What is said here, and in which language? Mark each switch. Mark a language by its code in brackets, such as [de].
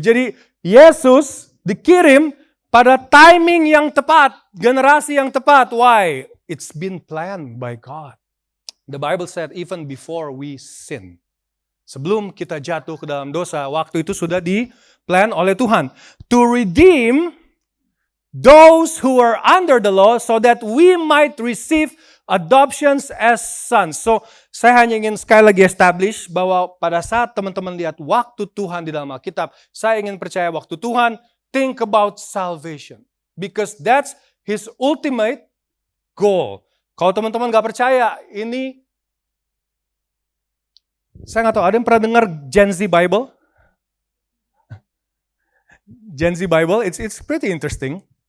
[id] Jadi Yesus dikirim pada timing yang tepat, generasi yang tepat. [en] Why? It's been planned by God. The Bible said even before we sin. [id] Sebelum kita jatuh ke dalam dosa, waktu itu sudah di-plan oleh Tuhan. [en] To redeem those who are under the law so that we might receive adoptions as sons. [id] So, saya hanya ingin sekali lagi establish bahwa pada saat teman-teman lihat waktu Tuhan di dalam Alkitab, saya ingin percaya waktu Tuhan, [en] think about salvation. Because that's His ultimate goal. [id] Kalau teman-teman gak percaya, ini saya nggak tahu, ada yang pernah dengar Gen Z Bible? [en] Gen Z Bible, it's pretty interesting.